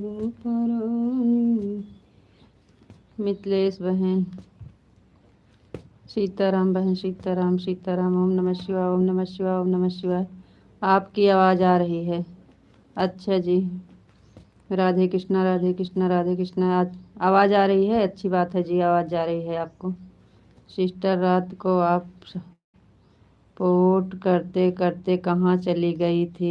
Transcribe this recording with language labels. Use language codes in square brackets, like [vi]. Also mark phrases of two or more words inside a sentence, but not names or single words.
[hi] परानी। मिथिलेश बहन, सीताराम बहन, सीताराम सीताराम। [sa] ओम नमः शिवाय, ओम नमः शिवाय, ओम नमः शिवाय। [hi] आपकी आवाज़ आ रही है। अच्छा जी, राधे कृष्णा, राधे कृष्णा, राधे कृष्णा। आवाज़ आ रही है, अच्छी बात है जी, आवाज़ जा रही है आपको। सिस्टर, रात को आप सपोर्ट करते करते कहाँ चली गई थी?